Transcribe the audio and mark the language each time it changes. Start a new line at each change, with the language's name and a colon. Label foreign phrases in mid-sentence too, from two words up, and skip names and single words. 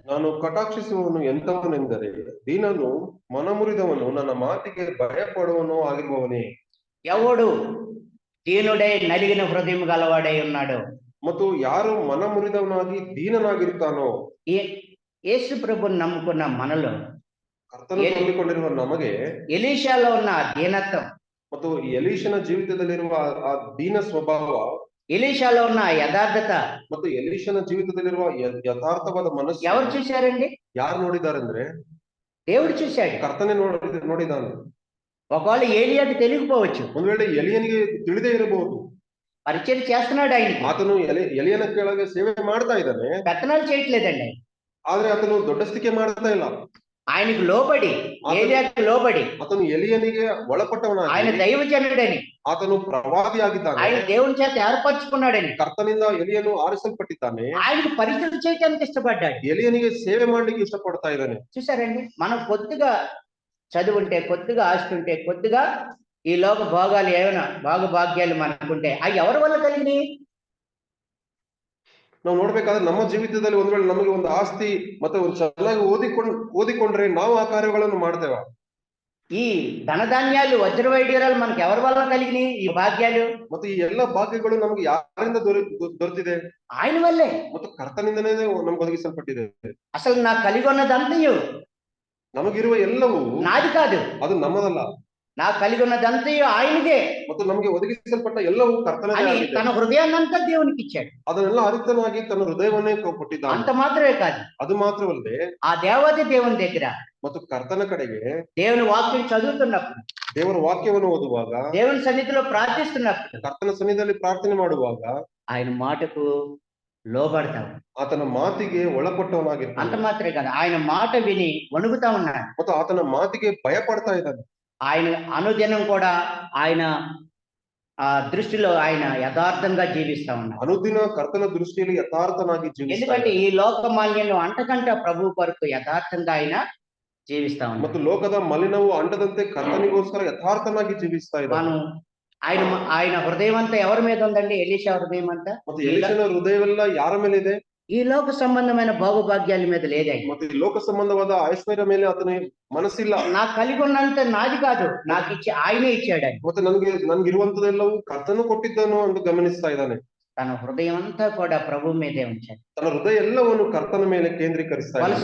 Kannada: ನಾನು ಕಟಾಕ್ಷಿಸುವವನು ಎಂತವನೆಂದರೆ ದೀನನು ಮನಮುರಿದವನು ನನ್ನ ಮಾತಿಗೆ ಭಯಪಡುವನು ಆಗಿರುವವನೇ.
Telugu: ఎవడు దీనుడై నలిగిన హృదయం గలవాడై ఉన్నాడు?
Kannada: ಮತ್ತು ಯಾರು ಮನಮುರಿದವನಾಗಿ ದೀನನಾಗಿರ್ತಾನೋ,
Telugu: యేసు ప్రభుని నమ్ముకున్న మనలో
Kannada: ಕರ್ತನು ನಂಬಿಕೊಂಡಿರುವ ನಮಗೆ
Telugu: ఎలీషాలో ఉన్న దీనత్వం,
Kannada: ಮತ್ತು ಎಲೀಷನ ಜೀವಿತದಲ್ಲಿರುವ ಆ ದೀನ ಸ್ವಭಾವ,
Telugu: ఎలీషాలో ఉన్న యథార్థత
Kannada: ಮತ್ತು ಎಲೀಷನ ಜೀವಿತದಲ್ಲಿರುವ ಯಥಾರ್ಥವಾದ ಮನಸ್ಸು
Telugu: ఎవరు చూశారండి?
Kannada: ಯಾರು ನೋಡಿದಾರಂದ್ರೆ
Telugu: దేవుడు చూశాడు.
Kannada: ಕರ್ತನೆ ನೋಡಿದಾನೆ.
Telugu: ఒకవేళ ఏలియాకి తెలియకపోవచ్చు,
Kannada: ಒಂದ್ ವೇಳೆ ಎಲಿಯನಿಗೆ ತಿಳಿದೇ ಇರಬಹುದು.
Telugu: పరిచయం చేస్తున్నాడు ఆయనకి,
Kannada: ಆತನು ಎಲಿಯನ ಕೆಳಗೆ ಸೇವೆ ಮಾಡ್ತಾ ಇದ್ದಾನೆ.
Telugu: పెత్తనాలు చేయట్లేదండి.
Kannada: ಆದ್ರೆ ಆತನು ದೊಡ್ಡಸ್ತಿಕೆ ಮಾಡ್ತಾ ಇಲ್ಲ.
Telugu: ఆయనకు లోబడి, ఏలియాకి లోబడి,
Kannada: ಆತನು ಎಲಿಯನಿಗೆ ಒಳಪಟ್ಟವನಾಗಿ,
Telugu: ఆయన దైవజనుడని,
Kannada: ಆತನು ಪ್ರವಾದಿ ಆಗಿದ್ದಾನೆ.
Telugu: ఆయన దేవుని చేత ఏర్పరచుకున్నాడని,
Kannada: ಕರ್ತನಿಂದ ಎಲಿಯನು ಆರಿಸಲ್ಪಟ್ಟಿದ್ದಾನೆ.
Telugu: ఆయనకు పరిచయం చేయడానికి ఇష్టపడ్డాడు.
Kannada: ಎಲಿಯನಿಗೆ ಸೇವೆ ಮಾಡ್ಲಿಕ್ಕೆ ಇಷ್ಟಪಡ್ತಾ ಇದ್ದಾನೆ.
Telugu: చూసారండి, మనం కొద్దిగా చదువుంటే, కొద్దిగా ఆస్తి ఉంటే, కొద్దిగా ఈ లోక భోగాలు ఏమైనా భాగ్యాలు మనకుంటే అవి ఎవరి వల్ల కలిగినాయి?
Kannada: ನಾವು ನೋಡ್ಬೇಕಾದ್ರೆ ನಮ್ಮ ಜೀವಿತದಲ್ಲಿ ಒಂದ್ ವೇಳೆ ನಮಗೆ ಒಂದು ಆಸ್ತಿ ಮತ್ತೆ ಒಂದು ಚೆನ್ನಾಗಿ ಓದಿಕೊಂಡ್ರೆ ನಾವು ಆ ಕಾರ್ಯಗಳನ್ನು ಮಾಡ್ತೇವ.
Telugu: ఈ ధనధాన్యాలు వజ్రవైడ్యూరాలు మనకు ఎవరి వల్ల కలిగినాయి? ఈ భాగ్యాలు
Kannada: ಮತ್ತೆ ಈ ಎಲ್ಲ ಭಾಗ್ಯಗಳು ನಮಗೆ ಯಾರಿಂದ ದೊರೆತಿದೆ?
Telugu: ఆయన వల్లే.
Kannada: ಮತ್ತು ಕರ್ತನಿಂದನೇ ನಮ್ಗೆ ಒದಗಿಸಲ್ಪಟ್ಟಿದೆ.
Telugu: అసలు నాకు కలిగి ఉన్నదంతయు
Kannada: ನಮಗಿರುವ ಎಲ್ಲವೂ
Telugu: నాది కాదు,
Kannada: ಅದು ನಮ್ಮದಲ್ಲ.
Telugu: నాకు కలిగి ఉన్నదంతయు ఆయనదే
Kannada: ಮತ್ತು ನಮಗೆ ಒದಗಿಸಲ್ಪಟ್ಟ ಎಲ್ಲವೂ ಕರ್ತನೇ
Telugu: అని
Kannada: ಆಗಿದೆ.
Telugu: తన హృదయాన్నంతా దేవునికి ఇచ్చాడు.
Kannada: ಅದನ್ನೆಲ್ಲ ಅರಿತನಾಗಿ ತನ್ನ ಹೃದಯವನ್ನೇ ಕೊಟ್ಟಿದ್ದಾನೆ.
Telugu: అంత మాత్రమే కాదు,
Kannada: ಅದು ಮಾತ್ರವಲ್ಲದೆ
Telugu: ఆ దేవాది దేవుని దగ్గర
Kannada: ಮತ್ತು ಕರ್ತನ ಕಡೆಗೆ
Telugu: దేవుని వాక్యం చదువుతున్నప్పుడు,
Kannada: ದೇವರ ವಾಕ್ಯವನ್ನು ಓದುವಾಗ,
Telugu: దేవుని సన్నిధిలో ప్రార్థిస్తున్నప్పుడు,
Kannada: ಕರ್ತನ ಸನ್ನಿಧಿಯಲ್ಲಿ ಪ್ರಾರ್ಥನೆ ಮಾಡುವಾಗ
Telugu: ఆయన మాటకు లోబడతావు.
Kannada: ಆತನ ಮಾತಿಗೆ
Telugu: అంత
Kannada: ಒಳಪಟ್ಟವನಾಗಿರ್ತಾನೆ.
Telugu: మాత్రమే కాదు, ఆయన మాట విని వణుకుతా ఉన్నాడు.
Kannada: ಮತ್ತು ಆತನ ಮಾತಿಗೆ ಭಯ ಪಡ್ತಾ ಇದ್ದಾನೆ.
Telugu: ఆయన అనుదినం కూడా ఆయన దృష్టిలో ఆయన యథార్థంగా జీవిస్తా ఉన్నాడు.
Kannada: ಅನುದಿನ ಕರ್ತನ ದೃಷ್ಟಿಯಲ್ಲಿ ಯಥಾರ್ಥನಾಗಿ ಜೀವಿಸ್ತಾನೆ.
Telugu: ఎందుకంటే ఈ లోక మాలిన్యం అంటకంట ప్రభు కొరకు యథార్థంగా ఆయన జీవిస్తా ఉన్నాడు.
Kannada: ಮತ್ತು ಲೋಕದ ಮಲಿನವು ಅಂಟದಂತೆ ಕರ್ತನಿಗೋಸ್ಕರ ಯಥಾರ್ಥನಾಗಿ ಜೀವಿಸ್ತಾ ಇದ್ದಾನೆ.
Telugu: మనం ఆయన హృదయం అంతా ఎవరి మీద ఉందండి? ఎలీషా హృదయం అంతా
Kannada: ಮತ್ತು ಎಲೀಷನ ಹೃದಯವೆಲ್ಲ ಯಾರ ಮೇಲೆ ಇದೆ?
Telugu: ఈ లోక సంబంధమైన భోగభాగ్యాల మీద లేదండి.
Kannada: ಮತ್ತೆ ಈ ಲೋಕ ಸಂಬಂಧವಾದ ಐಶ್ವರ್ಯ ಮೇಲೆ ಆತನ ಮನಸ್ಸಿಲ್ಲ.
Telugu: నాకు కలిగి ఉన్నంత నాది కాదు, నాకు ఆయనే ఇచ్చాడు.
Kannada: ಮತ್ತೆ ನನ್ಗಿರುವಂತದೆಲ್ಲವೂ ಕರ್ತನು ಕೊಟ್ಟಿದ್ದನು ಅಂತ ಗಮನಿಸ್ತಾ ಇದ್ದಾನೆ.
Telugu: తన హృదయం అంతా కూడా ప్రభు మీదే ఉంచాడు.
Kannada: ತನ್ನ ಹೃದಯ ಎಲ್ಲವನ್ನು ಕರ್ತನ ಮೇಲೆ ಕೇಂದ್ರೀಕರಿಸ್ತಾ
Telugu: కొలసీ